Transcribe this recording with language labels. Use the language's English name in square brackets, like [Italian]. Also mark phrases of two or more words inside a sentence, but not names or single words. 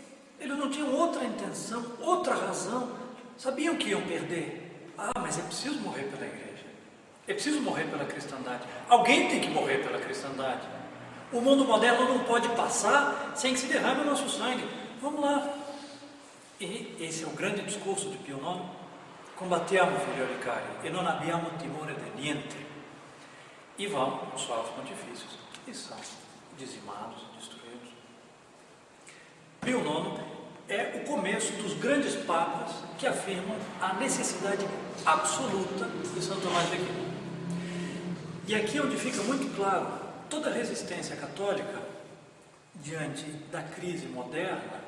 [Portuguese] Eles não tinham outra intenção, outra razão, sabiam que iam perder. Mas é preciso morrer pela igreja, é preciso morrer pela cristandade, alguém tem que morrer pela cristandade. O mundo moderno não pode passar sem que se derrame o nosso sangue, vamos lá. E esse é o grande discurso de Pio IX: [Italian] combattiamo, figlioli cari, e non abbiamo timore de niente. [Portuguese] E vão os suaves pontifícios e são dizimados, destruídos. Pio IX é o começo dos grandes papas que afirmam a necessidade absoluta de São Tomás de Aquino. E aqui é onde fica muito claro toda a resistência católica diante da crise moderna.